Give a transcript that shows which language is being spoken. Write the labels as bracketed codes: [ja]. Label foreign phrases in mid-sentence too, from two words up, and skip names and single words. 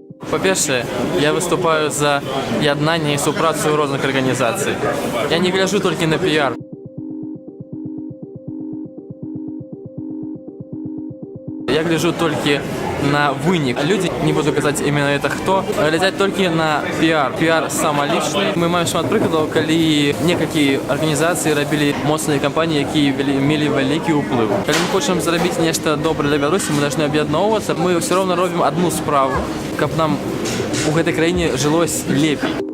[ru] По-перше, я выступаю за яднание и супрацию разных организаций. Я не гляжу только на пиар. Я гляжу только на вынік. [be] Люди, [ru] не буду [be] казаць [ru] именно это [be] хто, глядзяць толькі на пиар. Пиар самалічны. Мы маем шмат прыкладаў, калі некалькі арганізацый рабілі моцныя кампаніі, якія мелі вялікі ўплыў. Калі мы хочам зрабіць нешта добрае для Беларусі, мы должны аб'ядноўвацца. Мы ўсё роўна робім одну справу, каб нам у гэтай краіне жылось лепей.